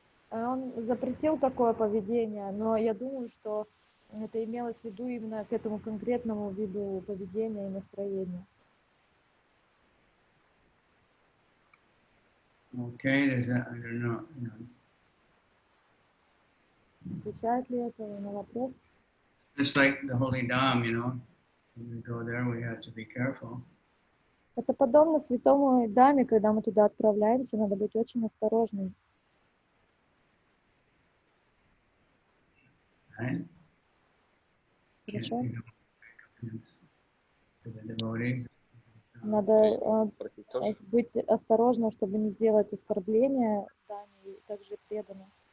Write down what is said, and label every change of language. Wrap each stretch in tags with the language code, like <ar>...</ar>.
<ru>Он запретил такое поведение, но я думаю, что это имелось в виду именно к этому конкретному виду поведения и настроения.</ru> <en>Okay, I don't know.</en> <ru>Отвечает ли это на вопрос?</ru> <en>Just like the holy Dham, when we go there, we have to be careful.</en> <ru>Это подобно святому Даме, когда мы туда отправляемся, надо быть очень осторожным.</ru> <en>Right?</en> <ru>Хорошо?</ru> <en>Devotees.</en> <ru>Надо быть осторожным, чтобы не сделать оскорбления Даме и также преданным.</ru>